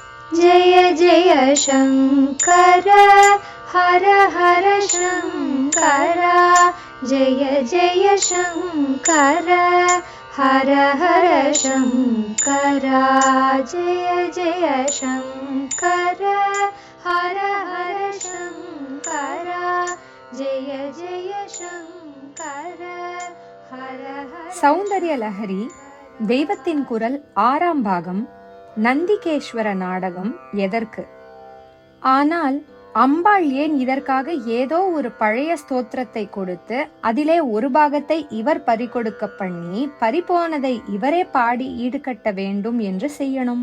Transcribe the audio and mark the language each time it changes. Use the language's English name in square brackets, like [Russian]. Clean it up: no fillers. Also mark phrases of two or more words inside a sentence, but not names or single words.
[Sanskrit] जय जय शङ्कर हर हर शङ्कर जय जय शङ्कर हर हर शङ्कर जय जय शङ्कर हर हर शङ्कर जय जय शङ्कर हर हर. [Tamil] சௌந்தர்ய லஹரி தெய்வத்தின் குரல் 6ஆம் பாகம் நந்திகேஸ்வர நாடகம் எதற்கு? ஆனால் அம்பாள் ஏன் இதற்காக ஏதோ ஒரு பழைய ஸ்தோத்திரத்தை கொடுத்து அதிலே ஒரு பாகத்தை இவர் பறிகொடுக்க பண்ணி பறிபோனதை இவரே பாடி ஈடுகட்ட வேண்டும் என்று செய்யணும்?